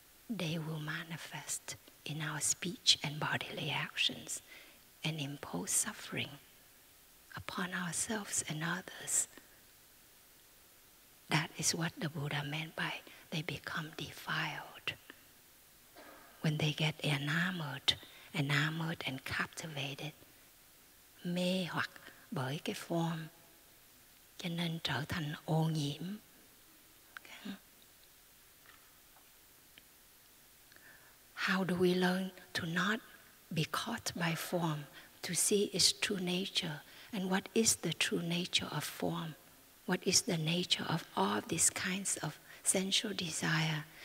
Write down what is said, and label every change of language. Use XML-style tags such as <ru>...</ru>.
<en>They will manifest in our speech and bodily actions and impose suffering upon ourselves and others. That is what the Buddha meant by they become defiled. When they get enamored and captivated,</en> <vi>mê hoặc bởi cái form, cho nên trở thành ô nhiễm.</vi> <en>How do we learn to not be caught by form, to see its true nature? And what is the true nature of form? What is the nature of all of these kinds of sensual desire?</en>